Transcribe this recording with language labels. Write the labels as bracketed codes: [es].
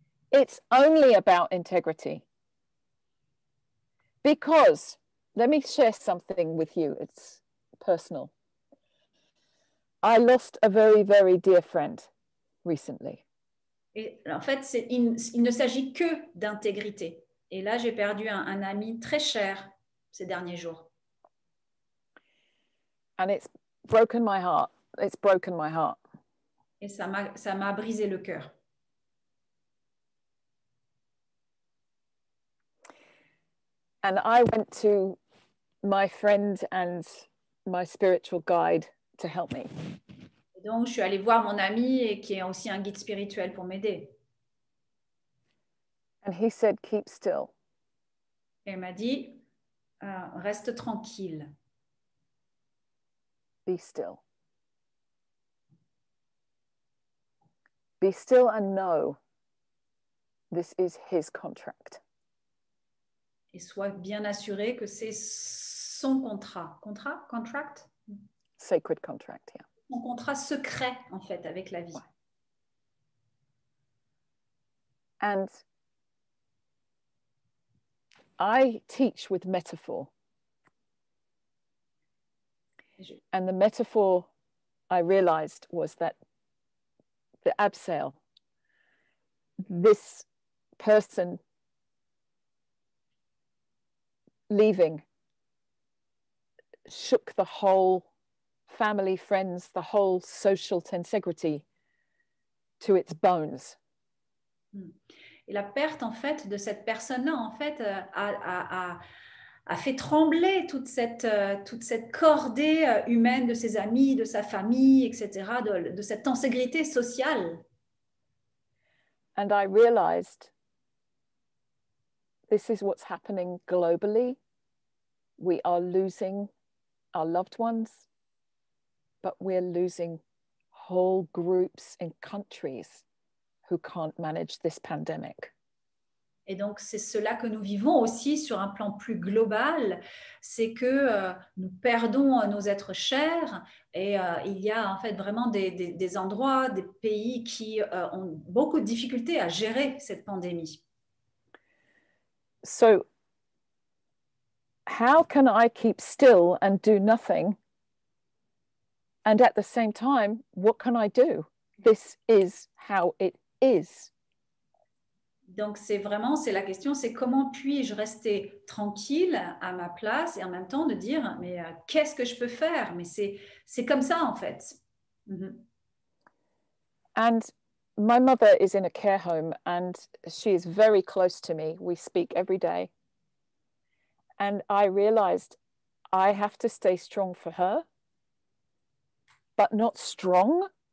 [en] It's only about integrity. Because, let me share something with you, it's personal. I lost a very, very dear friend recently. [fr] Et en fait, il ne s'agit que d'intégrité. Et là, j'ai perdu un ami très cher ces derniers jours. [en] And it's broken my heart. It's broken my heart. [fr] Et ça m'a brisé le cœur. [en] And I went to my friend and my spiritual guide to help me. [fr] Et donc, je suis allée voir mon ami et qui est aussi un guide spirituel pour m'aider. [en] And he said, keep still. [fr] Et il m'a dit, reste tranquille. [en] Be still. Be still and know this is his contract. [fr] Et sois bien assuré que c'est son contrat. [en] Contract? Sacred contract, yeah. [fr] Son contrat secret, en fait, avec la vie. [en] And I teach with metaphor. And the metaphor I realized was that the abseil, this person leaving, shook the whole family, friends, the whole social tensegrity to its bones. [fr] Et la perte, en fait, de cette personne-là, en fait, a fait trembler toute cette cordée humaine de ses amis, de sa famille, etc., de cette tenségrité sociale. [en] And I realized this is what's happening globally. We are losing our loved ones, but we're losing whole groups in countries who can't manage this pandemic. [fr] Et donc, c'est cela que nous vivons aussi sur un plan plus global, c'est que nous perdons nos êtres chers et il y a en fait vraiment des endroits, des pays qui ont beaucoup de difficultés à gérer cette pandémie. [en] So, how can I keep still and do nothing? And at the same time, what can I do? This is how it is. [fr] Donc, c'est la question, c'est comment puis-je rester tranquille à ma place et en même temps de dire, mais qu'est-ce que je peux faire? Mais c'est comme ça, en fait. Mm-hmm. [en] And my mother is in a care home and she is very close to me. We speak every day. And I realized I have to stay strong for her, but not strong.